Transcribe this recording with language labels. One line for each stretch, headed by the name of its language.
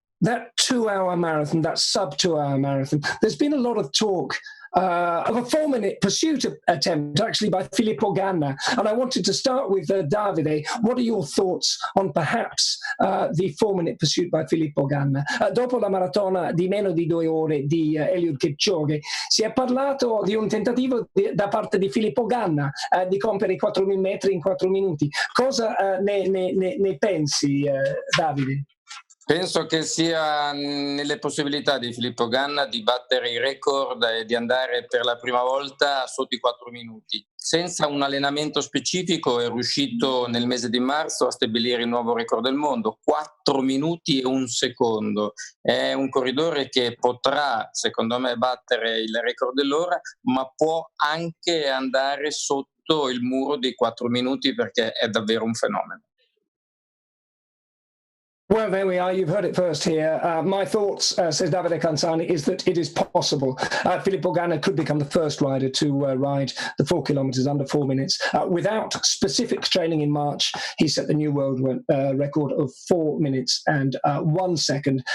English: That 2-hour marathon, that sub-2-hour marathon, there's been a lot of talk of a 4-minute pursuit attempt, actually, by Filippo Ganna. And I wanted to start with Davide. What are your thoughts on perhaps the 4-minute pursuit by Filippo Ganna?
Italian: Dopo la maratona di meno di 2 ore di Eliud Kipchoge, si è parlato di un tentativo da parte di Filippo Ganna di compiere i 4.000 metri in 4 minuti. Cosa ne pensi, Davide? Penso che sia nelle possibilità di Filippo Ganna di battere i record e di andare per la prima volta sotto i 4 minuti. Senza un allenamento specifico è riuscito nel mese di marzo a stabilire il nuovo record del mondo, 4 minuti e 1 secondo. È un corridore che potrà, secondo me, battere il record dell'ora, ma può anche andare sotto il muro dei 4 minuti perché è davvero un fenomeno.
English: Well, there we are. You've heard it first here. My thoughts, says Davide Canzani, is that it is possible. Filippo Ganna could become the first rider to ride the 4 kilometres under 4 minutes. Without specific training in March, he set the new world record of 4 minutes and 1 second.